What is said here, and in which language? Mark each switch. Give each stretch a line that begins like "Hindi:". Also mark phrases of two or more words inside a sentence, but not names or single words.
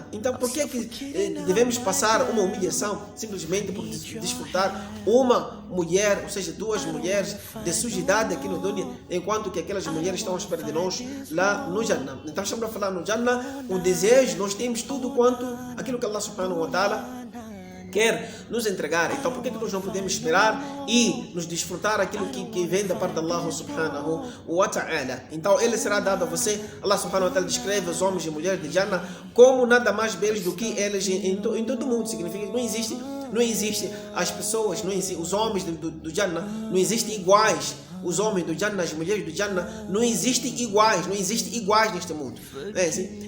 Portuguese: Então por que devemos passar uma humilhação simplesmente por desfrutar uma mulher, ou seja, duas mulheres de sujidade aqui no dunya, enquanto que aquelas mulheres estão à espera de nós lá no Jannah? Então estamos a falar no Jannah, o desejo, nós temos tudo quanto aquilo que
Arabic: الله سبحانه وتعالى
Portuguese: quer nos entregar. Então por que nós não podemos esperar e nos desfrutar aquilo que vem da parte de
Arabic: الله سبحانه وتعالى?
Portuguese: Então ele será dado a você.
Arabic: الله سبحانه وتعالى
Portuguese: descreve os homens e mulheres de Jannah como nada mais belos do que eles em todo o mundo. Significa que não existe as pessoas, não existe, os homens do Jannah não existem iguais. Os homens do Jannah, as mulheres do Jannah não existem iguais neste mundo. É assim?